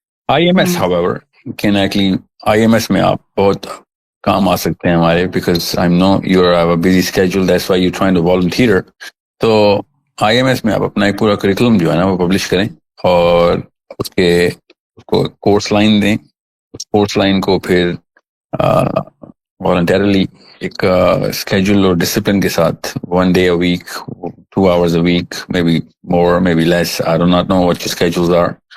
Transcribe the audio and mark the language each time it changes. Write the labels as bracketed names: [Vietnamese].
[English] IMS however can actually, [Urdu] IMS میں آپ بہت کام آ سکتے ہیں ہمارے, [English] because I know you have a busy schedule, that's why you're trying to volunteer. [Urdu] تو آئی ایم ایس میں آپ اپنا ایک پورا کریکولم جو ہے نا وہ پبلش کریں اور اس کو کورس لائن دیں. اس کورس لائن کو پھر والنٹیرلی ایک اسکیجول اور ڈسپلن کے ساتھ [English] 1 day a week, 2 hours a week, maybe more, maybe less, I do not know what your schedules are.